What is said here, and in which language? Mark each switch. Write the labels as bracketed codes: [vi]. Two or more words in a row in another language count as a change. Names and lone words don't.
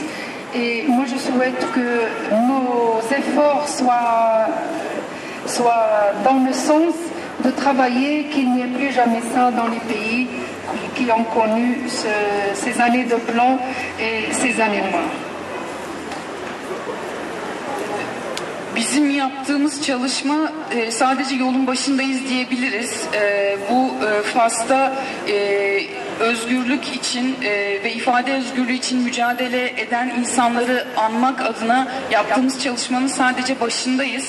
[fr] Et moi je souhaite que nos efforts soient dans le sens de travailler qu'il n'y ait plus jamais ça dans les pays qui ont connu ces années de plomb et ces années noires. [tr] Bizim yaptığımız çalışma sadece yolun başındayız diyebiliriz. Bu Fas'ta özgürlük için ve ifade özgürlüğü için mücadele eden insanları anmak adına yaptığımız çalışmanın sadece başındayız.